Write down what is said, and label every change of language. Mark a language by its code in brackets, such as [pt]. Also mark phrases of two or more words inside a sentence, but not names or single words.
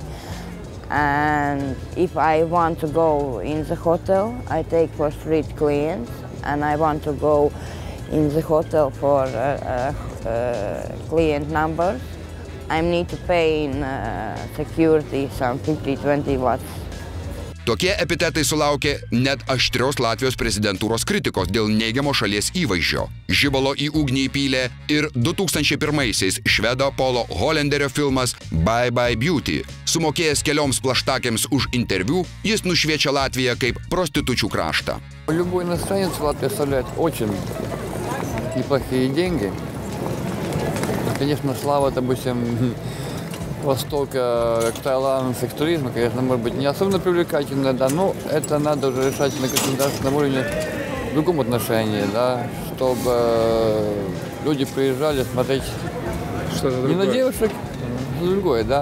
[en] And if I want to go in the hotel, I take for street clients, and I want to go in the hotel for client numbers. I need to pay in security some 50-20 watts. [lt] Tokie epitetai sulaukė net aštrios Latvijos prezidentūros kritikos dėl neigiamo šalies įvaizdžio. Žibalo į ugnį įpylė ir 2001-aisiais švedo Polo Holenderio filmas Bye Bye Beauty. Sumokėjęs kelioms plaštakėms už interviu, jis nušviečia Latviją kaip prostitučių kraštą. [ru] Любой иностранец в Латвии оставляет очень неплохие деньги. Конечно, слава, допустим, Востока, как Таиланд, секс-туризма, конечно, может быть не особенно привлекательная, да, но это надо уже решать на государственном уровне в другом отношении, да, чтобы люди приезжали смотреть не на девушек, а на другое, да.